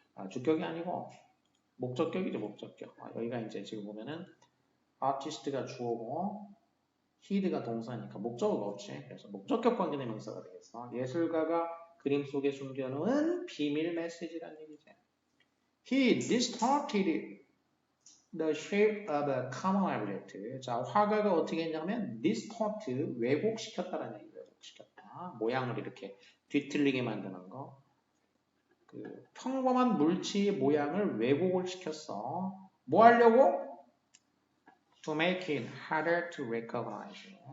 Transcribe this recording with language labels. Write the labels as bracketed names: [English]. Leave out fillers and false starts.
[Korean] 주격이 아니고 목적격이죠. 목적격. 여기가 이제 지금 보면은 아티스트가 주어고 히드가 동사니까 목적어가 없지. 그래서 목적격 관계 대명사가 되겠어. 예술가가 그림 속에 숨겨놓은 비밀 메시지라는 얘기지. [English] He distorted the shape of a common object. [Korean] 자, 화가가 어떻게 했냐면 distort, 왜곡시켰다라는 얘기. 왜곡시켰다. 모양을 이렇게 뒤틀리게 만드는 거. 그 평범한 물체의 모양을 왜곡을 시켰어. 뭐 하려고? [English] To make it harder to recognize.